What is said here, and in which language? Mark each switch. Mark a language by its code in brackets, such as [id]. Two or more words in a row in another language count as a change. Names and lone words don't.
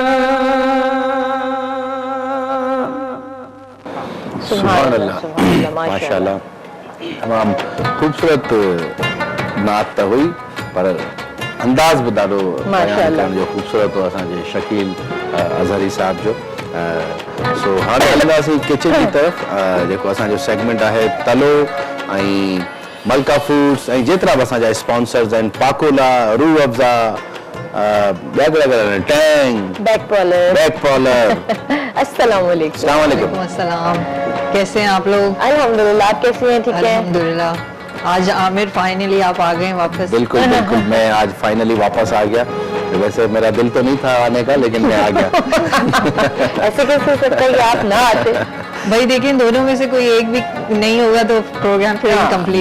[ar] سبحان الله, [sd] माशाअल्लाह। तमाम खूबसूरत नात त हुई पर अंदाज़ बि ॾाढो माशाअल्लाह जो ख़ूबसूरत हो असांजे शकील अज़हरी साहब जो। सो हाणे हलंदासीं किचन जी तरफ़ जेको असांजो सेगमेंट आहे तलो ऐं मलका फूड्स ऐं जेतिरा बि असांजा स्पॉन्सर्स आहिनि पाकोला रूह अफ़ज़ा ॿिया कहिड़ा टैंग बैक पॉलर [ur] السلام علیکم. السلام علیکم. السلام, کیسے ہیں آپ لوگ? الحمدللہ، آپ کیسے ہیں? ٹھیک ہے. الحمدللہ. آج عامر فائنلی آپ آ گئے واپس. بالکل بالکل، میں آج فائنلی واپس آ گیا۔ ویسے میرا دل تو نہیں تھا آنے کا، لیکن میں آ گیا. ایسے کیسے ہو سکتا ہے کہ آپ نہ آتے? بھائی دیکھیے، دونوں میں سے کوئی ایک بھی نہیں ہوگا تو پروگرام پھر ان کمپلیٹ